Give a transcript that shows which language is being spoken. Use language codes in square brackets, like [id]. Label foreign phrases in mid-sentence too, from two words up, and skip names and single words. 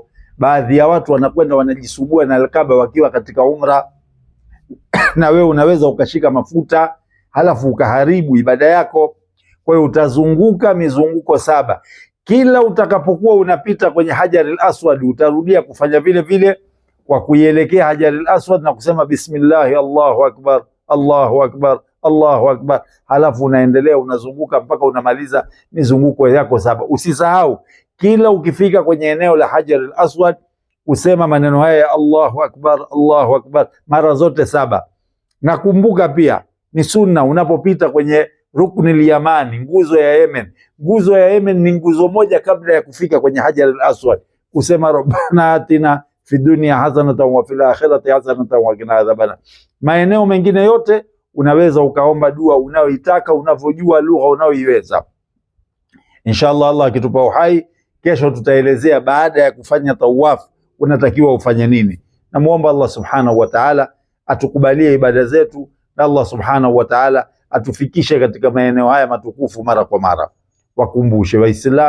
[sw] Baadhi ya watu wanakwenda wanajisugua na Al-Kaaba wakiwa katika umra na wewe unaweza ukashika mafuta halafu ukaharibu ibada yako. Kwa hiyo utazunguka mizunguko 7. Kila utakapokuwa unapita kwenye Hajar al-Aswad utarudia kufanya vile vile kwa kuielekea Hajar al-Aswad na kusema [ar] بسم الله، الله أكبر، الله أكبر، الله أكبر, [sw] halafu unaendelea unazunguka mpaka unamaliza mizunguko yako 7. Usisahau kila ukifika kwenye eneo la Hajar al-Aswad usema maneno haya ya [ar] الله أكبر، الله أكبر [sw] mara zote 7. Nakumbuka pia ni sunna unapopita kwenye rukni al-Yamani, nguzo ya Yemen. Nguzo ya Yemen ni nguzo moja kabla ya kufika kwenye Hajar al-Aswad, kusema [ar] ربنا آتنا في الدنيا حسنة وفي الآخرة حسنة وقنا عذابا. [sw] Maeneo mengine yote unaweza ukaomba dua unayoitaka, unavyojua lugha unayoiweza. Inshallah, Allah akitupa uhai, kesho tutaelezea baada ya kufanya tawaf unatakiwa ufanye nini. Namuomba Allah [ar] سبحانه وتعالى [sw] atukubalie ibada zetu, na Allah [ar] سبحانه وتعالى [sw] atufikishe katika maeneo haya matukufu mara kwa mara.